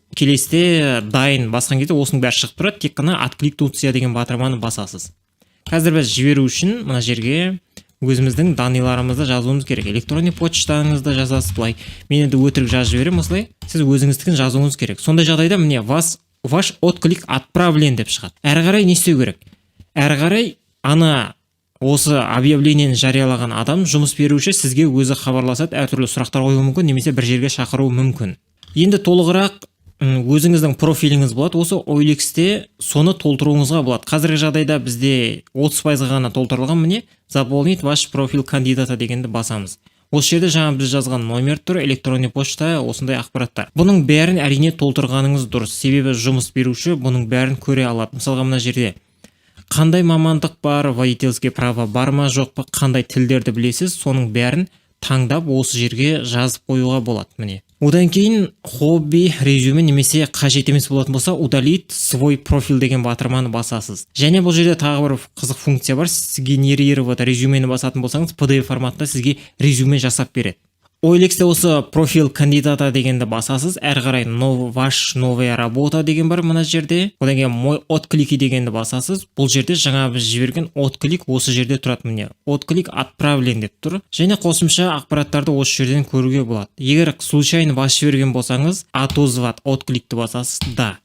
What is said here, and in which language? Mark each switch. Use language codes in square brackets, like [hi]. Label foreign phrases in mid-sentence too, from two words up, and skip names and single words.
[kk] Келесте дайын басқан кезде осының бәрі шығып тұрады. Тек қана откликнуться деген батырманы басасыз. Қазір біз жіберу үшін мына жерге өзіміздің данныйларымызды жазуымыз керек. Электронный почтаңызды жазасыз былай. Мен енді өтірік жазып жіберемін осылай. Сіз өзіңіздікін жазуыңыз керек. Сондай жағдайда міне [ru] ваш отклик отправлен [kk] деп шығады. Әрі қарай не істеу керек? Әрі қарай осы объявлениені жариялаған адам, жұмыс беруші сізге өзі хабарласады, әртүрлі сұрақтар қоюы мүмкін, немесе бір жерге шақыруы мүмкін. Енді толығырақ өзіңіздің профиліңіз болады. Осы OLX-те соны толтыруыңызға болады. Қазіргі жағдайда бізде 30% ғана толтырылған. Міне [ru] заполнить ваш профиль кандидата [kk] дегенді басамыз. Осы жерде жаңа біз жазған номер тұр, [ru] электронный почта, [kk] осындай ақпараттар. Бұның бәрін әрине толтырғаныңыз дұрыс. Себебі жұмыс беруші бұның бәрін көре алады. Мысалға мына жерде қандай мамандық бар, [ru] водительский право [kk] бар ма, жоқ па, қандай тілдерді білесіз, соның бәрін таңдап осы жерге жазып қоюға болады. Міне. Одан кейін хобби, резюме, немесе қажет емес болатын болса, [ru] удалить свой профиль [kk] деген батырманы басасыз. Және бұл жерде тағы бір қызық функция бар. Сгенерировать резюмені басатын болсаңыз, PDF форматында сізге резюме жасап береді. OLX-те осы [ru] профиль кандидата [kk] дегенді басасыз. Әрі қарай [ru] ваш новая работа [kk] деген бар мына жерде. Одан кейін [ru] мой отклики [kk] дегенді басасыз. Бұл жерде жаңа біз жіберген отклик осы жерде тұрады. Міне [ru] отклик отправлен [kk] деп тұр. Және қосымша ақпараттарды осы жерден көруге болады. Егер случайно бас жіберген болсаңыз, отозвать откликті басасыз. Да.